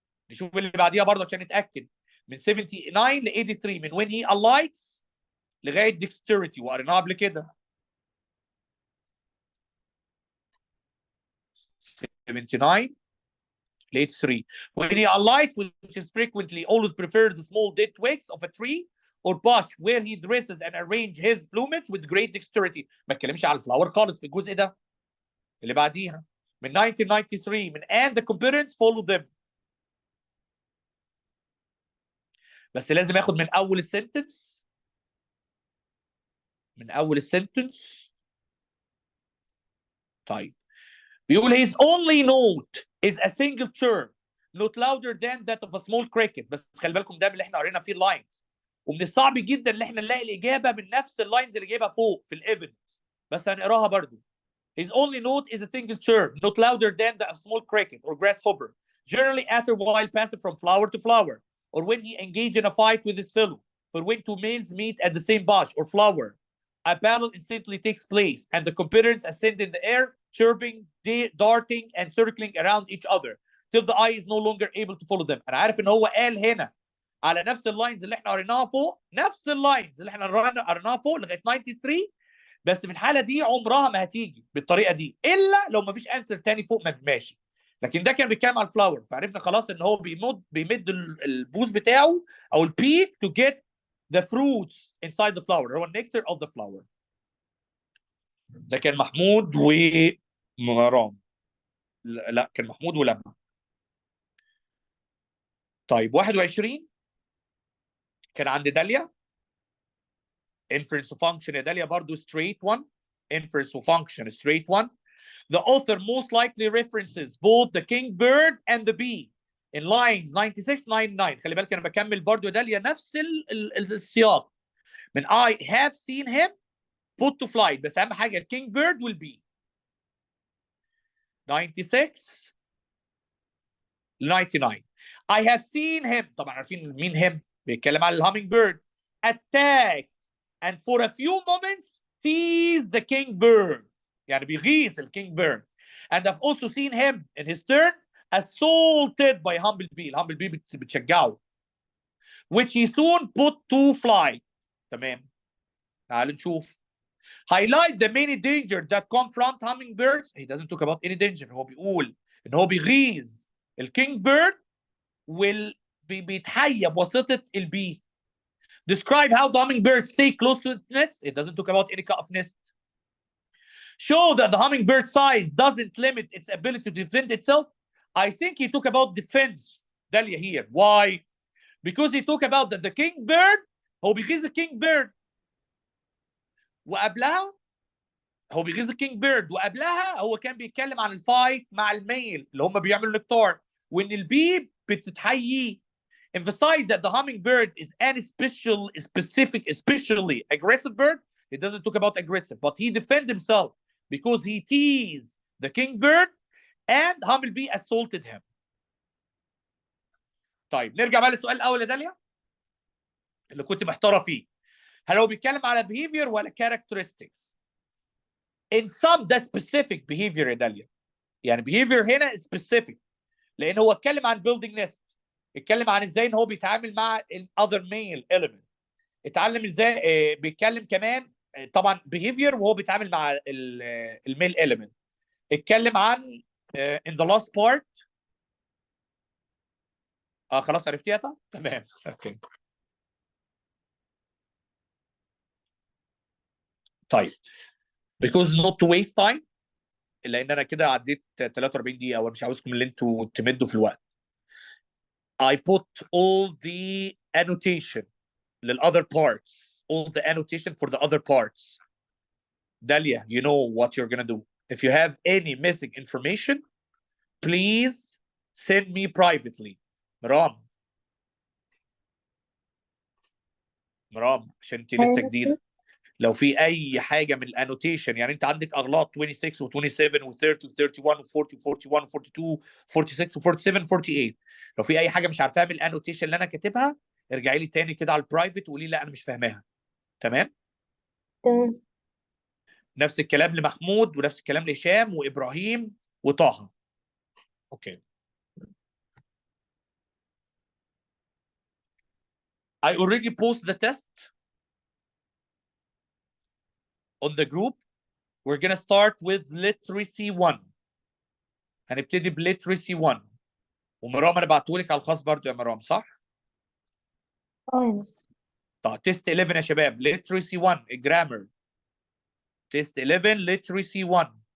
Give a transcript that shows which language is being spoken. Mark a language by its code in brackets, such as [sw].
[ar] نشوف اللي بعديها برضه عشان نتاكد. من 79 ل 83 من [en] when he alights [ar] لغايه dexterity وقريناها قبل كده. [en] 79 ل 83 when he alights, which is frequently always prefers the small dead twigs of a tree or bush where he dresses and arrange his plumage with great dexterity. [ar] ما اتكلمش على الفلاور خالص في الجزء ده. اللي بعديها من 1993 من and the components follow them. بس لازم اخد من اول السنتنس. من اول السنتنس. طيب بيقول [en] his only note is a single chirp not louder than that of a small cricket. [ar] بس خلي بالكم ده اللي احنا قرينا فيه اللاينز ومن الصعب جدا ان احنا نلاقي الاجابه من نفس اللاينز اللي جايبها فوق في الايفيدنس بس هنقراها برضو. [en] His only note is a single chirp not louder than that of small cricket or grasshopper generally uttered while passing from flower to flower or when he engaged in a fight with his fellow. For when two males meet at the same bush or flower, a battle instantly takes place and the competitors ascend in the air, chirping, darting, and circling around each other till the eye is no longer able to follow them. [ar] انا عارف ان هو قال هنا على نفس اللاينز اللي احنا قريناها فوق، نفس اللاينز اللي احنا قريناها فوق لغايه 93 بس في الحاله دي عمرها ما هتيجي بالطريقه دي الا لو ما فيش انسر تاني فوق ما ماشي. لكن ده كان بيتكلم على الفلاور فعرفنا خلاص ان هو بيمد البوز بتاعه او البيك [en] to get the fruits inside the flower. [ar] هو النكتر [en] of the flower. [ar] ده كان محمود ومرام. لا كان محمود ولما. طيب 21 كان عند داليا [en] inference function [ar] يا داليا برضو [en] straight one. inference function straight one. The author most likely references both the kingbird and the bee in lines 96 99. [ar] خلي بالك انا بكمل برضو يا داليا نفس السياق من [en] I have seen him put to flight [ar] بس اهم حاجه الكينج والبي. [en] 96 99 I have seen him [ar] طبعا عارفين مين [en] him [ar] بيتكلم على الهامينج بيرد [en] attack and for a few moments tease the kingbird [ar] يعني بيغيظ الكينج بيرد [en] and I've also seen him in his turn assaulted by humblebee. [ar] الهامبل بي بتشجعه which he soon put to flight. تمام تعالوا نشوف. [en] highlight the many dangers that confront hummingbirds. He doesn't talk about any danger. [ar] هو بيقول ان هو بيغيظ الكينج بيرد بيتحيى بواسطه البي. [en] Describe how the hummingbird stay close to its nest. It doesn't talk about any kind of nest. Show that the hummingbird size doesn't limit its ability to defend itself. I think he talk about defense. Dalia here. Why? Because he talk about that the kingbird [ar] هو بيغيظ الكينج بيرد وقبلها هو بيغيظ الكينج بيرد وقبلها هو كان بيتكلم عن الفايت مع الميل اللي هم بيعملوا نكتار وان البي بتتحييه. [en] Emphasize that the hummingbird is an especially aggressive bird. He doesn't talk about aggressive, but he defends himself because he teased the kingbird and hummingbee assaulted him. [ar] طيب نرجع بقى للسؤال الاول يا داليا اللي كنت محتاره فيه. هل هو بيتكلم على behavior ولا characteristics؟ [en] In some [ar] ده specific behavior يا داليا. يعني behavior هنا specific لان هو اتكلم عن building nest. اتكلم عن ازاي ان هو بيتعامل مع [en] other male element. [ar] اتعلم ازاي بيتكلم كمان طبعا behavior وهو بيتعامل مع الميل element. اتكلم عن [en] in the last part. [ar] خلاص عرفتيها؟ تمام اوكي. طيب [en] because not to waste time [ar] لان انا كده عديت 43 دقيقه وانا مش عاوزكم اللي انتوا تمدوا في الوقت. [en] I put all the annotation للother parts, all the annotation for the other parts. Dalia, you know what you're gonna do. If you have any missing information, please send me privately. [ar] مرام عشان انت لسه جديده. لو في اي حاجه من الانوتيشن، يعني انت عندك اغلاط 26 و27 و30 و31 و40 و41 و42 46 و47 48. لو في اي حاجه مش عارفاها من الانوتيشن اللي انا كاتبها ارجعي لي تاني كده على البرايفت وقولي لا انا مش فاهماها. تمام؟ تمام. نفس الكلام لمحمود ونفس الكلام لهشام وابراهيم وطه. اوكي. [en] I already post the test on the group. We're gonna start with literacy 1. [ar] هنبتدي بليترسي 1. ومرام انا بعتهولك على الخاص برضو يا مرام، صح؟ يس. طيب تيست 11 يا شباب، literacy 1 الجرامر. تيست 11 literacy 1.